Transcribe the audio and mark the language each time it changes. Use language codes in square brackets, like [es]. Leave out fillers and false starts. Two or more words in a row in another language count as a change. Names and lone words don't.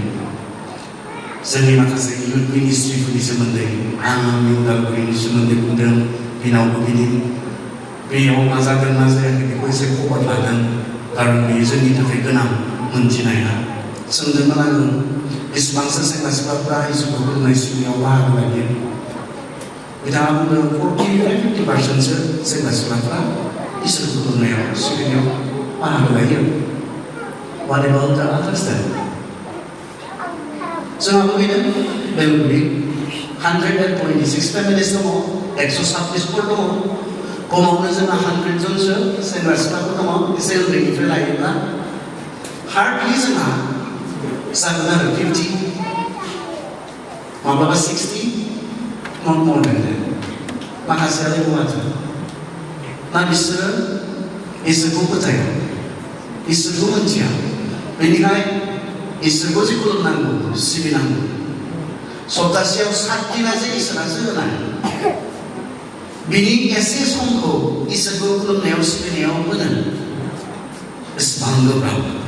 [brx] जोंनि माखासे इउथ मिनिस्ट्रिफोरनि सोमोन्दै आं आंनि उदालगुरिनि सोमोन्दै बुंदों बिनावबो बिनि बेयाव मा जादों मा जायाखै बेखौ एसे खबर लादों खारन बेयो जोंनि थाखाय गोनां मोनथिनाया सोंदोंमोन आङो बेसेबांसो सेंग्रा सिख्लाफ्रा इसोरखौ खुलुमनाय सिबिनायाव बाहागो लायो बिथाङा बुंदों 40-50% सेंग्रा सिख्लाफ्रा इसोरखौ खुलुमनायाव सिबिनायाव बाहागो लायो [en] What about the others then? [brx] जोंहाबो बेनो बेलगुरि 126 फेमिलिस दङ 126 दङ खमावनो जोंहा 100 जनसो सेंग्रा सिख्लाफोर दङ एसे उन्दैनिफ्राय लायोब्ला हार्डलि जोंहा जागोन आरो 50 माब्लाबा 60 [en] not more than that [brx] माखासेयालाय बहाथो ना बिसोरो इसोरखौ फोथाया इसोरखौ मोनथिया बेनिखायनो इसोरखौ जे खुलुमनांगौ सिबिनांगौ सप्तासेयाव 7 दिना जे इसोरासो होनाय बिनि एसे समखौ इसोरखौ खुलुमनायाव सिबिनायाव होनो बेसेबां गोब्राब